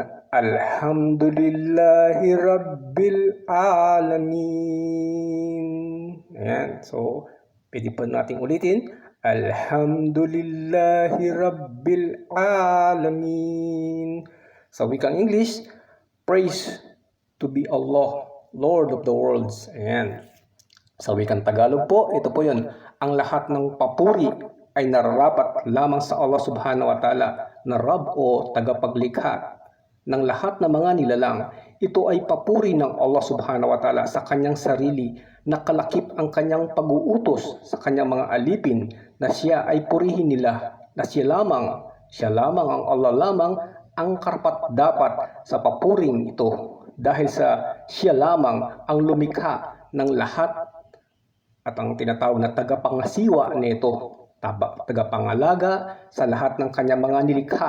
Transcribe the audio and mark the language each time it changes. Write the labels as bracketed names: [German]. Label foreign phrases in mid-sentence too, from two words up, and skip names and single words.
[Arabic] الحمد لله رب العالمين. [Filipino] Ayan. So, pwede po nating ulitin. [Arabic] الحمد لله رب العالمين. [Filipino] Sa wikang [English] English, praise to be Allah, Lord of the worlds. [Filipino] Ayan. Sa wikang Tagalog po, ito po yun. Ang lahat ng papuri ay nararapat lamang sa Allah [Arabic] سبحانه وتعالى, [Filipino] na Rabb o tagapaglikha ng lahat ng mga nilalang. Ito ay papuri ng Allah [Arabic] سبحانه وتعالى [Filipino] sa kanyang sarili, na kalakip ang kanyang pag-uutos sa kanyang mga alipin, na siya ay purihin nila, na siya lamang ang Allah lamang ang karapat-dapat sa papuring ito, dahil sa siya lamang ang lumikha ng lahat at ang tinatawag na tagapangasiwa nito, tagapangalaga sa lahat ng kanyang mga nilikha.